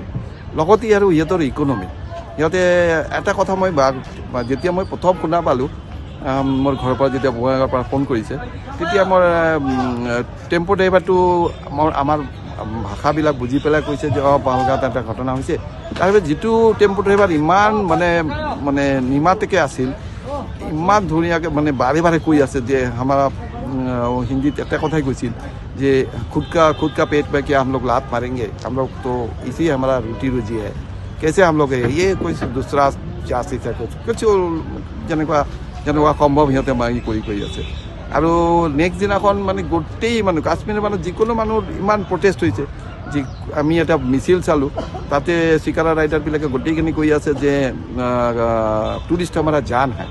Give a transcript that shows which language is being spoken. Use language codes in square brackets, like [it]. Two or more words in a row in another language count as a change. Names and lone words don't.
[as] লগতে আৰু সিহঁতৰ ইকনমি, সিহঁতে এটা কথা মই যেতিয়া মই প্ৰথম শুনা পালোঁ, মোৰ ঘৰৰ পৰা যেতিয়া বঙাইগাঁৱৰ পৰা ফোন কৰিছে, তেতিয়া মোৰ টেম্পো ড্ৰাইভাৰটো আমাৰ ভাষাবিলাক বুজি পেলাই কৈছে যে পেহেলগাঁৱত এটা ঘটনা হৈছে। তাৰপিছত যিটো টেম্পো ড্ৰাইভাৰ ইমান মানে নিমাতেকৈ আছিল, ইমান ধুনীয়াকৈ মানে বাৰে কৈ আছে যে আমাৰ হিন্দীত এটা কথাই কৈছিল যে [hi] खुद का पेट में क्या हम लोग लात मारेंगे, हम लोग तो इसी हमारा रोटी रोजी है, कैसे हम लोग ये कोई दूसरा जाति से कुछ [as] যেনেকুৱা সম্ভৱ সিহঁতে কৰি আছে। আৰু নেক্সট দিনাখন মানে গোটেই মানুহ, কাশ্মীৰৰ মানুহ, যিকোনো মানুহৰ ইমান প্ৰটেষ্ট হৈছে। আমি এটা মিছিল চালোঁ, তাতে চিকাৰা ৰাইডাৰবিলাকে গোটেইখিনি কৈ আছে যে টুৰিষ্ট আমাৰ জান হয়।